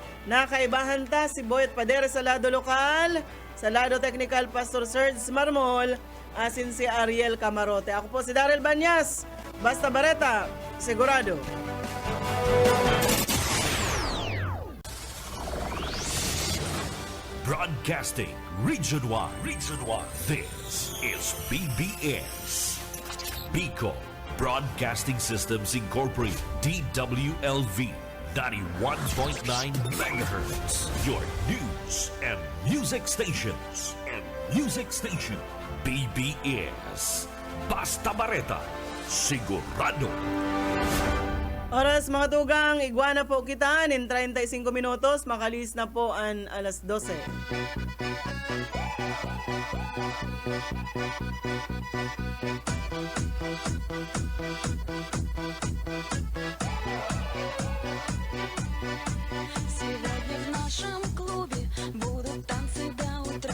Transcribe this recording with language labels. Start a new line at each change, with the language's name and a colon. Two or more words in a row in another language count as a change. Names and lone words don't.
Bikol: Nakaibahan ta si Boyet Padere sa lado lokal, sa Sa lado technical, Pastor Serge Marmol, asin si Ariel Camarote. Ako po si Daryl Banyas. Basta Bareta, sigurado.
English: Broadcasting Region 1. Region 1. This is BBS. Bicol Broadcasting Systems Incorporated. DWLV. 91.9 megahertz. Your news and music stations.
Bikol: BBS. Basta Bareta. Sigurado. Oras mga tugang, iguana po kita in 35 minutos, makalis na po ang alas 12.
Russian: Сегодня в нашем клубе будут танцы до утра.